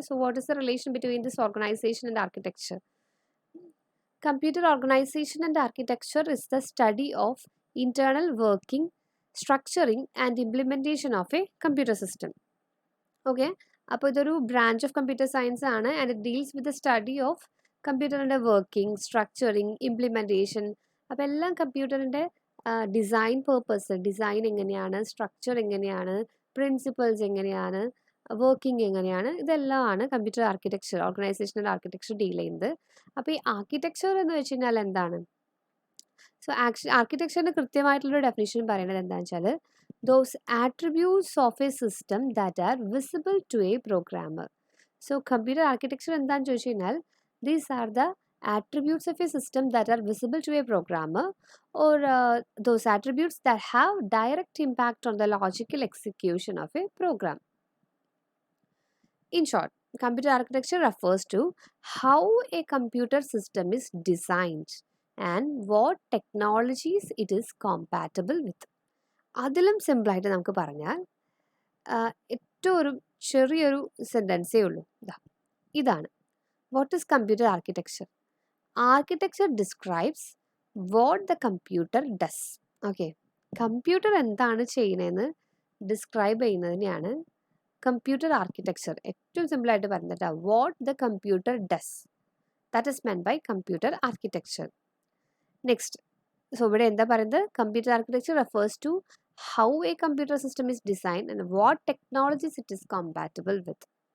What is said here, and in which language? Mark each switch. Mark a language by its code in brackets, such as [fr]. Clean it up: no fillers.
[en] So what is the relation between this organization and architecture? Computer organization and architecture is the study of internal working, structuring and implementation of a computer system. [ml] Okay, അപ്പോൾ ഇതൊരു branch of computer science ആണ് [en] and it deals with the study of [ml] കമ്പ്യൂട്ടറിൻ്റെ working, structuring, implementation. അപ്പോൾ എല്ലാം കമ്പ്യൂട്ടറിൻ്റെ design purpose, design എങ്ങനെയാണ്, structure എങ്ങനെയാണ്, principles എങ്ങനെയാണ്, വർക്കിംഗ് എങ്ങനെയാണ്, ഇതെല്ലാമാണ് computer architecture, organisational architecture deal ചെയ്യുന്നത്. അപ്പോൾ ഈ ആർക്കിടെക്ചർ എന്ന് വെച്ച് കഴിഞ്ഞാൽ എന്താണ്? സോ ആർക്കിടെക്ചറിൻ്റെ കൃത്യമായിട്ടുള്ളൊരു ഡെഫിനിഷൻ പറയുന്നത് എന്താണെന്ന് വെച്ചാൽ [en] Those attributes of a system that are visible to a programmer. So computer architecture [ml] എന്താണെന്ന് ചോദിച്ചു കഴിഞ്ഞാൽ [en] These are the attributes of a system that are visible to a programmer, or those attributes that have direct impact on the logical execution of a program. In short, computer architecture refers to how a computer system is designed and what technologies it is compatible with. [ml] അതിലും സിമ്പിളായിട്ട് നമുക്ക് പറഞ്ഞാൽ ഏറ്റവും ഒരു ചെറിയൊരു സെൻറ്റൻസേ ഉള്ളൂ. ഇതാണ് what is computer architecture. [en] Architecture describes what the computer does. [ml] Okay, computer എന്താണ് ചെയ്യുന്നതെന്ന് ഡിസ്ക്രൈബ് ചെയ്യുന്നതിനെയാണ് കമ്പ്യൂട്ടർ ആർക്കിടെക്ചർ. ഏറ്റവും സിമ്പിളായിട്ട് പറഞ്ഞിട്ട് [en] What the computer does, that is meant by computer architecture. Next, so [ml] ഇവിടെ എന്താ പറയുന്നത്? [en] Computer architecture refers to how a computer system is design and what technologies it is compatible with.